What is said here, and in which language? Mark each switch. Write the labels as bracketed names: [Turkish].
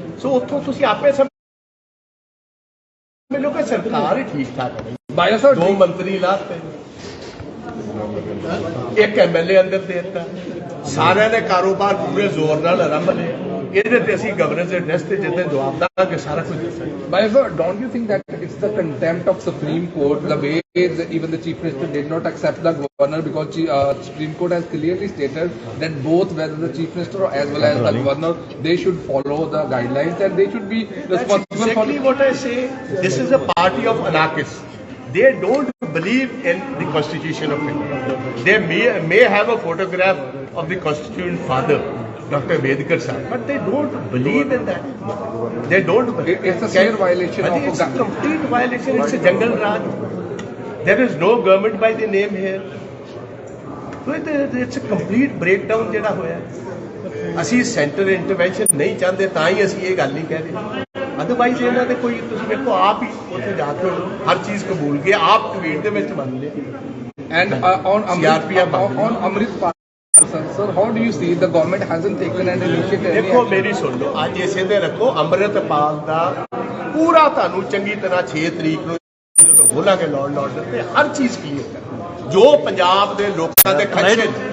[Punjabi] ਸੋ ਉੱਥੋਂ ਤੁਸੀਂ ਆਪੇ ਮੈਨੂੰ ਕਿ ਸਰਕਾਰ ਹੀ ਠੀਕ ਠਾਕ ਹੈ। ਬਾਜਵਾ ਸਾਹਿਬ 2 ਮੰਤਰੀ ਲਾਤੇ, 1 MLA ਅੰਦਰ ਦੇ ਦਿੱਤਾ, ਸਾਰਿਆਂ ਨੇ ਕਾਰੋਬਾਰ ਪੂਰੇ ਜ਼ੋਰ ਨਾਲ ਆਰੰਭ ਲਿਆ। ਇਹਦੇ ਤੇ ਅਸੀਂ ਗਵਰਨਰ ਦੇ ਐਡਰੈਸ ਤੇ ਜਿੱਦਾਂ ਜਵਾਬ ਦਾਂਗੇ ਸਾਰਾ ਕੁਝ ਦੱਸਾਂਗੇ। [English] However, don't you think that it's the contempt of Supreme Court, the way even the Chief Minister did not accept the governor, because Supreme Court has clearly stated that both whether the Chief Minister as well as the governor, they should follow the guidelines and they should be responsible That's exactly for. what I say. This is a party of anarchists. They don't believe in the constitution of India. They may have a photograph of the constituent father, Dr. Vedkar Sahib, but they don't believe in that. They don't believe. It's a clear violation of It's a complete violation. It's a jungle raj. There is no government by the name here. So it's a complete breakdown [Punjabi] ਜਿਹੜਾ ਹੋਇਆ। ਅਸੀਂ centre intervention ਨਹੀਂ ਚਾਹੁੰਦੇ ਤਾਂ ਹੀ ਅਸੀਂ ਇਹ ਗੱਲ ਨਹੀਂ ਕਹਿ ਰਹੇ। ਅਦਰਵਾਈਜ਼ ਇਹਨਾਂ ਦੇ ਕੋਈ ਤੁਸੀਂ ਵੇਖੋ ਆਪ ਹੀ ਉੱਥੇ ਜਾ ਕੇ ਹਰ ਚੀਜ਼ ਕਬੂਲ ਕੇ ਆਪ ਟਵੀਟ ਦੇ ਵਿੱਚ ਮੰਨ ਲਿਆ। [English] And on Amritpal, sir, how do you see the government hasn't taken an initiative? [Punjabi] ਦੇਖੋ ਮੇਰੀ ਸੁਣ ਲਓ, ਅੱਜ ਇਸੇ ਦੇ ਰੱਖੋ ਅੰਮ੍ਰਿਤਪਾਲ ਦਾ ਪੂਰਾ ਤੁਹਾਨੂੰ ਚੰਗੀ ਤਰ੍ਹਾਂ 6 ਤਰੀਕ ਨੂੰ ਜਦੋਂ ਬੋਲਾਂਗੇ ਲਾਅ ਆਰਡਰ ਤੇ ਹਰ ਚੀਜ਼ ਕਲੀਅਰ ਕਰ ਜੋ ਪੰਜਾਬ ਦੇ ਲੋਕਾਂ ਦੇ ਖਦਸ਼ੇ